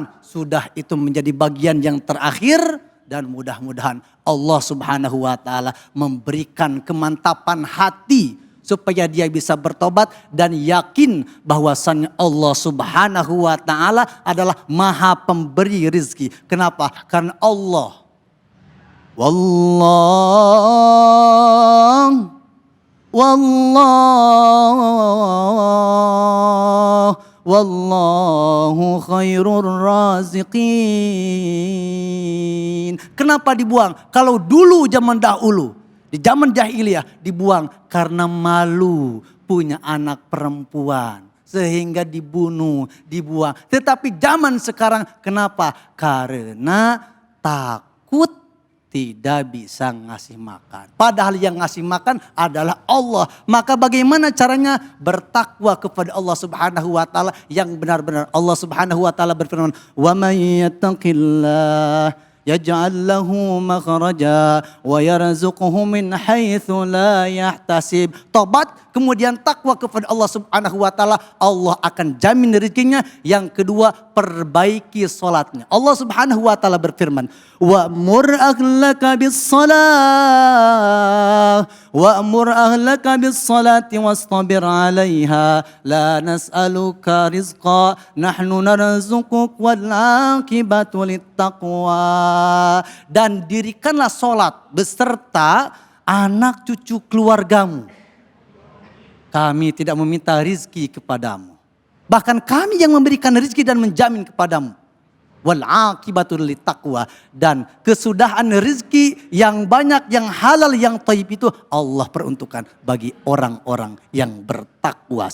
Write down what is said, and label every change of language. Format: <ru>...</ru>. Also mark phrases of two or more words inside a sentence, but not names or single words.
<id>Sudah, itu menjadi bagian yang terakhir, dan mudah-mudahan Allah</id> <ar>سبحانه وتعالى</ar> <id>memberikan kemantapan hati supaya dia bisa bertobat dan yakin bahwasannya Allah</id> <ar>سبحانه وتعالى</ar> <id>adalah Maha Pemberi rizki. Kenapa? Karena Allah</id> <ar>والله والله خير الرازقين.</ar> <id>Kenapa dibuang? Kalau dulu zaman dahulu, di zaman jahiliyah dibuang karena malu punya anak perempuan. Sehingga dibunuh, dibuang. Tetapi zaman sekarang kenapa? Karena takut tidak bisa ngasih makan. Padahal yang ngasih makan adalah Allah. Maka bagaimana caranya? Bertakwa kepada Allah</id> <ar>سبحانه وتعالى</ar> <id>yang benar-benar. Allah</id> <ar>سبحانه وتعالى</ar> <id>berfirman,</id> <ar>"ومن يتق الله يجعل له مخرجا ويرزقه من حيث لا يحتسب."</ar> <id>Tobat, kemudian takwa kepada Allah</id> <ar>سبحانه وتعالى,</ar> <id>Allah akan jamin rezekinya. Yang kedua, perbaiki salatnya. Allah</id> <ar>سبحانه وتعالى</ar> <id>berfirman,</id> <ar>"وأمر أهلك بالصلاة وأمر أهلك بالصلاة واصطبر عليها لا نسألك رزقا نحن نرزقك والعاقبة للتقوى."</ar> <id>Dan dirikanlah salat beserta anak cucu keluargamu. Kami tidak meminta rizki kepadamu. Bahkan kami yang memberikan rizki dan menjamin kepadamu.</id> <ar>والعاقبة للتقوى.</ar> <id>Dan kesudahan rizki yang banyak, yang halal, yang thayyib itu Allah peruntukkan bagi orang-orang yang bertakwa.</id>